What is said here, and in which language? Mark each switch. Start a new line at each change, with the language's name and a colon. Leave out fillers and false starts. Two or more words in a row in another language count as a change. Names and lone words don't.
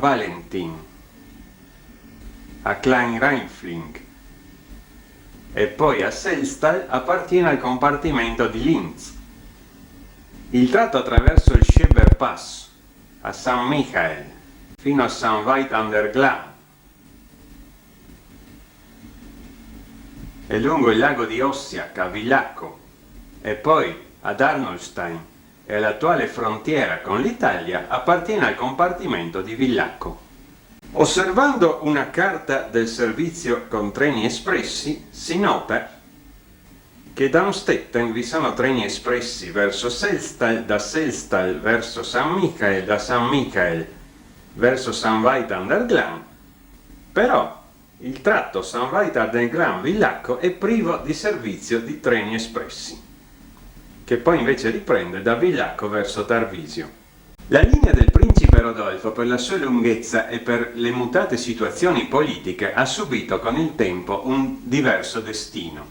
Italian: Valentin a Kleinreifling e poi a Selstall appartiene al compartimento di Linz. Il tratto attraverso il Scheber Pass a San Michael fino a St. Veit an der Glan e lungo il lago di Ossiach a Villacco e poi ad Arnolstein e all'attuale frontiera con l'Italia appartiene al compartimento di Villacco. Osservando una carta del servizio con treni espressi si nota che da Amstetten vi sono treni espressi verso Selstall, da Selstall verso San Michael, da San Michael verso St. Veit an der Glan, però il tratto St. Veit an der Glan Villacco è privo di servizio di treni espressi, che poi invece riprende da Villacco verso Tarvisio. La linea del principe Rodolfo, per la sua lunghezza e per le mutate situazioni politiche, ha subito con il tempo un diverso destino.